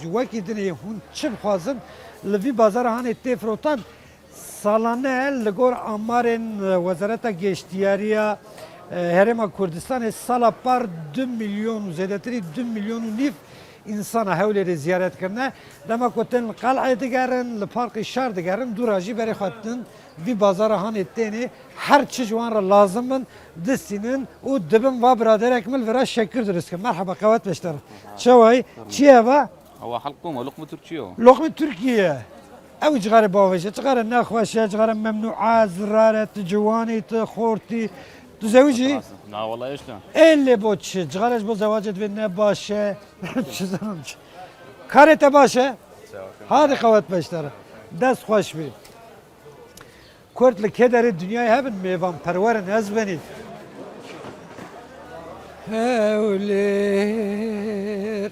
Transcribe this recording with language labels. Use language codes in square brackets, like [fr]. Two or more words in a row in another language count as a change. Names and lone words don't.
[ku] Wekî dinê hûn çi bixwazin li vî bazara hanê tê firotan salane li gor amarên Wezareta Geştiyariya Herêma Kurdistanê sala par 2 milyon û zêdetirî 2 milyon û nîv insana hewlêrê ziyaret kirine. Dema ku tên li qaleyê digerin, li parkê şer digerin, dûra jî berê xwe din vî bazara hanê tenê her çi ji wan re lazim bin distînin û dibin va biraderek min vira şekir durist kirin. Merheba qewet beşter. Çewayî çi eva? [ar] هو حلقومه لقمة تركيا لقمة Türkiye. [ku] Ew cigare bavêje, cigare nexweş e, cigare memnûa, zirare, tu ciwanî, tu xortî, tu zewicî? [ar] لا والله ايش لا [ku] Ellê bo çi, cigare ji bo zewacê divê ne baş e. Çi zanim çi. Karê te baş e? Hadi qewet beşter. Dest xweş bî. Kurd li kederê dünyayê hebin mêvan perwerin ez benî. Hewlêr.